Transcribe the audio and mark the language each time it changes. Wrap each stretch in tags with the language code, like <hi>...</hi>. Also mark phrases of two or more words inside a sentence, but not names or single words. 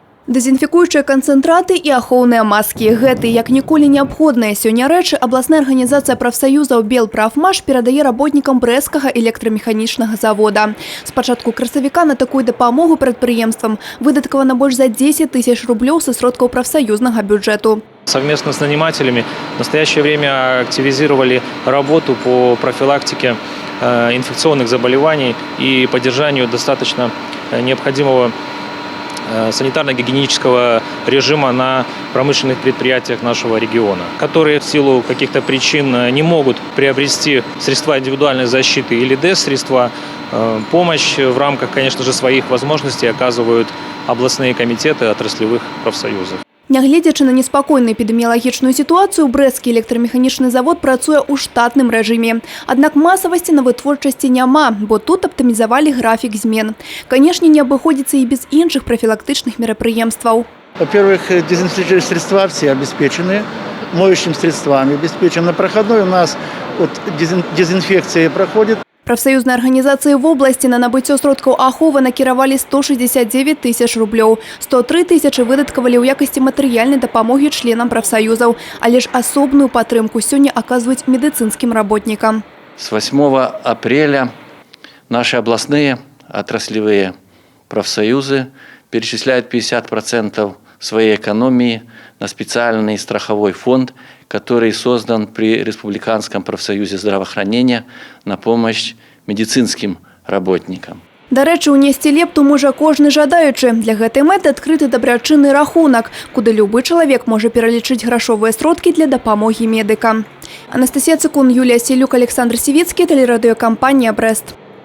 <be>Дезінфікуючыя канцэнтраты і ахоўныя маскі. Гэты, як ніколі неабходныя сёння рэчы, абласная арганізацыя прафсаюзаў «Белпрафмаш» перадае работнікам брэсцкага электрамеханічнага завода. З пачатку красавіка на такую дапамогу прадпрыемствам выдаткавана больш за 10 тысяч рублёў са сродкаў прафсаюзнага бюджэту.</be> <ru>Совместно с нанимателями в настоящее время активизировали работу по профилактике инфекционных заболеваний и поддержанию достаточно необходимого санитарно-гигиенического режима на промышленных предприятиях нашего региона, которые в силу каких-то причин не могут приобрести средства индивидуальной защиты или ДЭС-средства. Помощь в рамках, конечно же, своих возможностей оказывают областные комитеты отраслевых профсоюзов.</ru> <be>Нягледзячы на неспакойную эпідэміялагічную сітуацыю, брэсцкі электрамеханічны завод працуе ў штатным рэжыме. Аднак масавасці на вытворчасці няма, бо тут аптымізавалі графік змен. Канешне, не абыходзіцца і без іншых профилактычных мерапрыемстваў.</be> <ru>Во-первых, дезинфекционные средства все обеспечены, моющими средствами обеспечены. На проходной у нас дезинфекция проходит.</ru> <be>Прафсаюзныя арганізацыі</be> <ru>в области</ru> <be>на набыццё сродкаў аховы накіравалі 169 тысяч рублёў. 103 тысячы выдаткавалі ў якасці матэрыяльнай дапамогі членам прафсаюзаў. Але ж асобную падтрымку сёння аказваюць медыцынскім работнікам.</be> <ru>С 8 апреля наши областные отраслевые профсоюзы перечисляют 50% своей экономии на специальный страховой фонд, который создан при Республиканском профсоюзе здравоохранения на помощь медицинским работникам.</ru> <be>Дарэчы, унесці лепту можа кожны жадаючы. Для гэтай мэты адкрыты дабрачынны рахунак, куды любы чалавек можа пералічыць грашовыя сродкі для дапамогі медыка. Анастасія Цыкун, Юлія Селюк, Александр Сівецкі, тэлерадыёкампанія «Брэст».</be>